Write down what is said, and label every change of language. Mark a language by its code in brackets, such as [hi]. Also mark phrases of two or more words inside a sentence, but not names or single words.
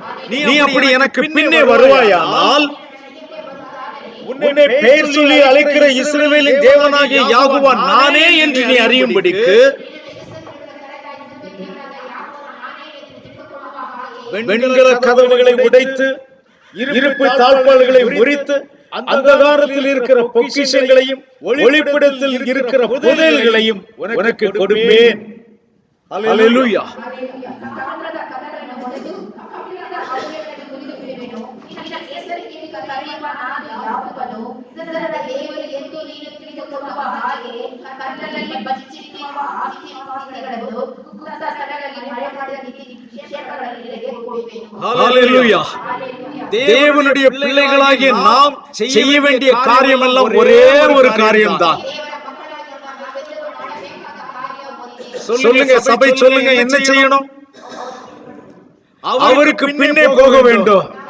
[ta] நீ அப்படி எனக்கு பின்னே வருவாயானால், உன்னை பெயர் சொல்லி அழைக்கிற இஸ்ரவேலின் தேவனாகிய யெகோவா நானே என்று நீ அறியும்படிக்கு வெண்கல கதவுகளை உடைத்து இருப்பு தாழ்பாள்களை முறித்து அந்தகாரத்தில் இருக்கிற பொக்கிஷங்களையும் ஒளிப்பிடத்தில் இருக்கிற புதையல்களையும் உனக்கு கொடுப்பேன். அல்லேலூயா. [kn] ತಾಮ್ರದ ಕದಗಳನ್ನು ಹೊಡೆದು ಕಬ್ಬಿಣದ ಕಗುಳಿಗಳನ್ನು ಮುರಿದು ಬಿಡುವೆನು. ನಿನ್ನ ಹೆಸರಿಗೆ ಕರೆಯುವ ನಾನು ಯಾವನು? ಇಸ್ರಾಯೇಲರ ದೇವರು ಎಂದು ನೀನು ತಿಳಿದುಕೊಳ್ಳುವ ಹಾಗೆ ಕತ್ತಲಲ್ಲಿ ಬಚ್ಚಿಟ್ಟಿರುವ ಆಸ್ತಿಗಳನ್ನು ಗುಪ್ತ ಸ್ಥಳಗಳಲ್ಲಿ ಮರೆಮಾಡಿದ ನಿಕ್ಷೇಪಗಳಲ್ಲಿ ನಿನಗೆ ಕೊಡುವೆನು. [ta] அல்லேலூயா. தேவனுடைய பிள்ளைகளாகிய நாம் செய்ய வேண்டிய காரியம் எல்லாம் ஒரே ஒரு காரியம்தான். சொல்லுங்க சபை, சொல்லுங்க, என்ன செய்யணும்? அவருக்கு பின்னே போக வேண்டும்.